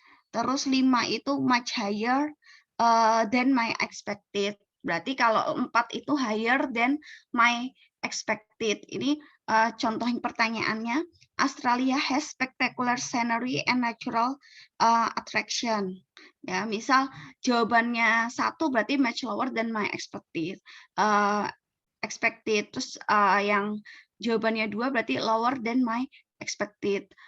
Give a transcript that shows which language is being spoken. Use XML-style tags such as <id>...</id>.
<id>Terus 5 itu</id> <en>much higher than my expected.</en> <id>Berarti kalau 4 itu</id> <en>higher than my expected.</en> <id>Ini contoh pertanyaannya.</id> <en>Australia has spectacular scenery and natural attraction.</en> <id>Ya, misal jawabannya 1 berarti</id> <en>much lower than my expected.</en> <id>Terus yang jawabannya 2 berarti</id> <en>lower than my expected.</en>